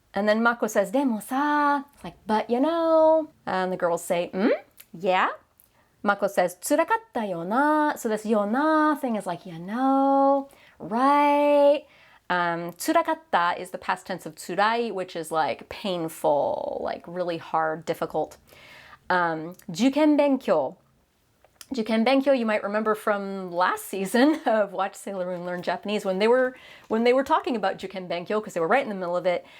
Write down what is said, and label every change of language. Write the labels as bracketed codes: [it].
[en] And then Mako says, [ja] でもさ, [en] like, but you know. And the girls say, yeah? Mako says, [ja] 辛かったよな. [en] So this よな thing is like, you know, right? Tsurakatta is the past tense of tsurai, which is like painful, like really hard, difficult. Juken benkyo. Juken benkyo, you might remember from last season of Watch Sailor Moon Learn Japanese when they were talking about Juken benkyo, because they were right in the middle of it.